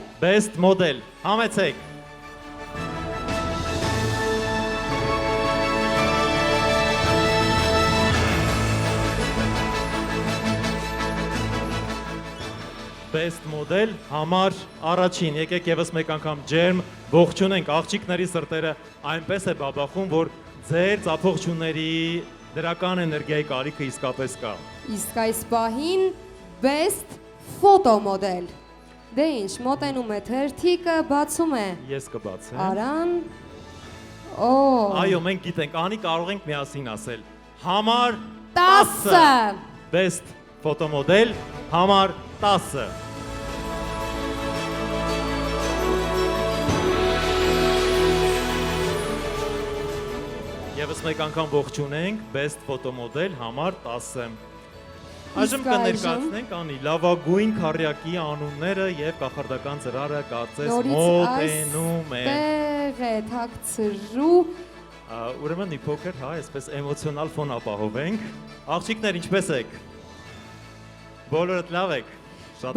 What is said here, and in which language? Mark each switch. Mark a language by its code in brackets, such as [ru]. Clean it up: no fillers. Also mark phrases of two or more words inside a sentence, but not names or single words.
[en] Best Model, [hy] համեցեք։ [en] Best Model [hy] համար առաջին, եկեք եւս մեկ անգամ ջերմ ողջունենք, աղջիկների սրտերը այնպես է բաբախում, որ ձեր ծափողջունների Դրական էներգիայի կարիքը իսկապես կա։ Իսկ այս պահին [en] best photo model։ [hy] Դե ինչ, մոտենում է թերթիկը, բացում է։ Ես կբացեմ։ Արան։ Օ։ Այո, մենք գիտենք, անի կարող ենք միասին ասել։ Համար 10։ [en] Best photo model [hy] համար 10։ Եվս մեկ անգամ ողջունենք [en] Best photo model [hy] համար 10։ Այժմ կներկայացնենք անի լավագույն քառյակի անունները եւ կախարդական ծրարը կարծես մոտենում է։ Տեղ է թաքցրու։ Ուրեմն մի փոքր, հա, այսպես էմոցիոնալ ֆոն ապահովենք։ Աղջիկներ, ինչպես եք։ Բոլորդ լավ եք։ Շատ